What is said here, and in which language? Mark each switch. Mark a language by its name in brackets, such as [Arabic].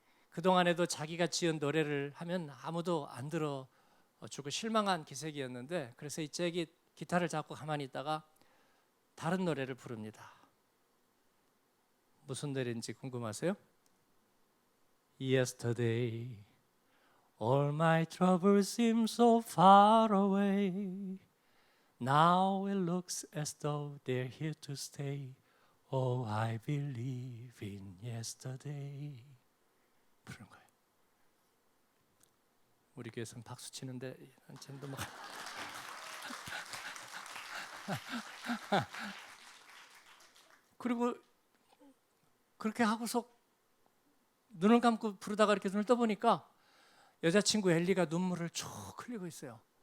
[Korean] 그동안에도 자기가 지은 노래를 하면 아무도 안 들어주고 실망한 기색이었는데, 그래서 이 잭이 기타를 잡고 가만히 있다가 다른 노래를 부릅니다. 무슨 노래인지 궁금하세요? [English] Yesterday all my troubles seem so far away. Now it looks as though they're here to stay. Oh, I believe in yesterday. [Korean] 부르는 거예요. 우리 교회에서는 박수 치는데 쟤도 뭐 그리고 그렇게 하고서 눈을 감고 부르다가 이렇게 눈을 떠보니까 여자친구 엘리가 눈물을 쭉 흘리고 있어요.